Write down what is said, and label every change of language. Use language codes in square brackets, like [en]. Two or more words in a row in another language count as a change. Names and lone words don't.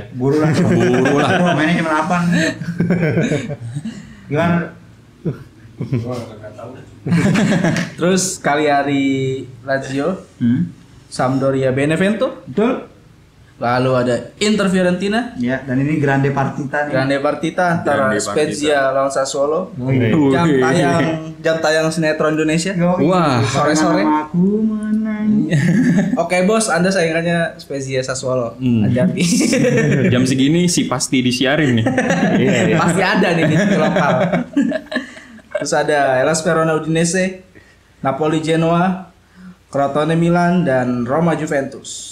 [id] Buru lah. Oh, mainnya jam 8. Gimana? Terus Cagliari Lazio, Sampdoria Benevento, Betul? lalu ada Inter Fiorentina, Ya, dan ini [it] Grande Partita [id] nih. [it] Grande Partita antara Grande Partita. [id] Spezia lawan Sassuolo. Oh, iya. Jam tayang sinetron Indonesia. Wah, sore-sore. Aku menang. Oke bos, Anda saingannya Spezia Sassuolo. Hati-hati. Jam segini sih pasti disiarin nih. Iya. Pasti ada nih di lokal. Terus ada Hellas Verona Udinese, Napoli Genoa, Crotone Milan dan Roma Juventus.